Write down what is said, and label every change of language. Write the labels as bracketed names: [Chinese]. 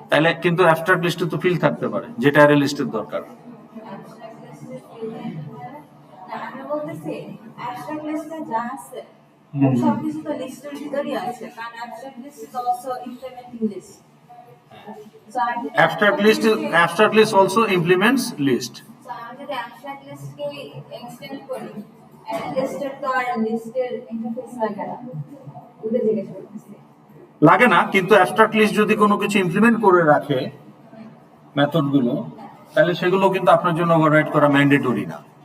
[Bangla] তাহলে কিন্তু অ্যাবস্ট্রাক্ট লিস্টে তো ফিল্ড থাকতে পারে যেটা অ্যারে লিস্টের দরকার। abstract list এর না আমি বলতেছি abstract list এ যা আছে সবকিছু তো লিস্টের ভিতরই আছে, কারণ [English] abstract list is also implementing list. [Bangla] So আমি [English] Abstract list also implements list. [Bangla] So আমি যদি abstract list কে extend করি, array list এর তো আর লিস্টের ইন্টারফেস লাগে না, ওটা জিজ্ঞেস করতেছি। লাগে না, কিন্তু অ্যাবস্ট্রাক্ট লিস্ট যদি কোনো কিছু ইমপ্লিমেন্ট করে রাখে মেথডগুলো, তাহলে সেগুলো কিন্তু আপনার জন্য ওভাররাইট করা ম্যান্ডেটরি না।